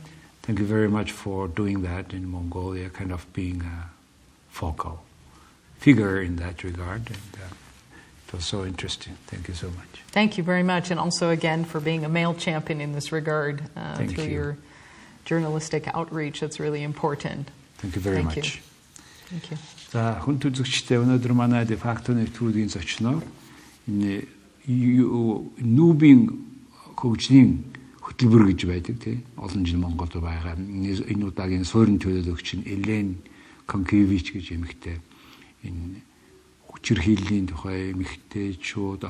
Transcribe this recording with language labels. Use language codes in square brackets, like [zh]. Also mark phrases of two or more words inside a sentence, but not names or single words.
[en] Thank you very much for doing that in Mongolia, kind of being a focal figure in that regard. And it was so interesting. Thank you so much. Thank you very much. And also, again, for being a male champion in this regard through your journalistic outreach. That's really important. Thank you very much. Thank you. [mn] За хүн үзэгчдээ өнөөдөр манай Defacto нэвтрүүлгийн зочноор НҮБ-ын хөгжлийн хөтөлбөр гэж байдаг тийм олон жил Монголд байгаа энэ удаагийн суурин төлөөлөгч нь ИЛЕЙН КОНКИЕВИЧ гэж эмэгтэй энэ хүчирхийллийн тухай эмэгтэйчүүд